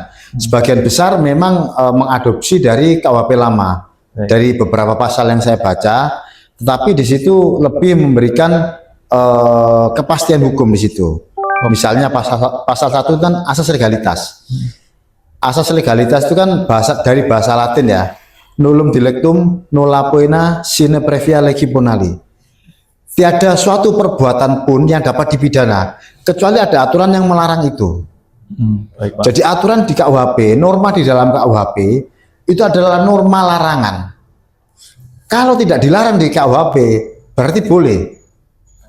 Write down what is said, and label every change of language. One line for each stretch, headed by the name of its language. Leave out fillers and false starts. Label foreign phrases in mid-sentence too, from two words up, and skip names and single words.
Indonesian: Sebagian besar memang mengadopsi dari KUHP lama, dari beberapa pasal yang saya baca, tetapi di situ lebih memberikan kepastian hukum di situ. Misalnya pasal 1 kan asas legalitas. Asas legalitas itu kan dari bahasa Latin ya,
Latin: nullum dilectum nulla poena sine previa legi bonali.
Indonesian: Tiada suatu perbuatan pun yang dapat dipidana kecuali ada aturan yang melarang itu. Baik, Pak. Jadi aturan di KUHP, norma di dalam KUHP itu adalah norma larangan. Kalau tidak dilarang di KUHP berarti boleh.